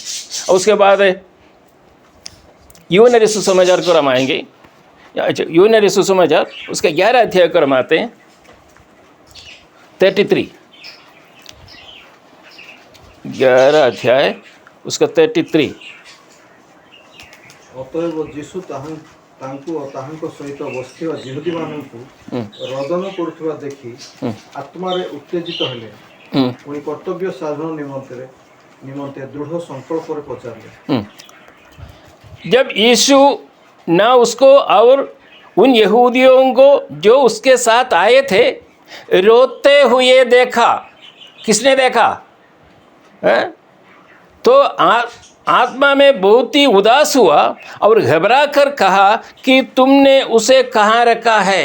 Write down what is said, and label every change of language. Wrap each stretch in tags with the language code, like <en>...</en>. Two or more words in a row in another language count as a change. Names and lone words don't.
<hi>और उसके बाद यूहन्ना रसूल सुसमाचार को हम आएंगे। अच्छा, यूहन्ना रसूल सुसमाचार उसका 11 अध्याय को हम आते हैं, 33, 11 अध्याय उसका 33।</hi> <or>ଅତଏବ ଯୀଶୁ ତାଙ୍କୁ ଓ ତାହାଙ୍କ ସହିତ ବସିଥିବା ଯିହୁଦୀମାନଙ୍କୁ ରୋଦନ କରୁଥିବା ଦେଖି ଆତ୍ମାରେ ଉତ୍ତେଜିତ ହେଲେ, ପୁଣି କର୍ତ୍ତବ୍ୟ ସାଧନ ନିମନ୍ତେ ଦୃଢ଼ ସଂକଳ୍ପରେ ପଚାରିଲେ।</or> <hi>जब यीशु न उसको और उन यहूदियों को जो उसके साथ आए थे रोते हुए देखा। किसने देखा? तो आत्मा में बहुत ही उदास हुआ और घबरा कर कहा कि तुमने उसे कहाँ रखा है?</hi>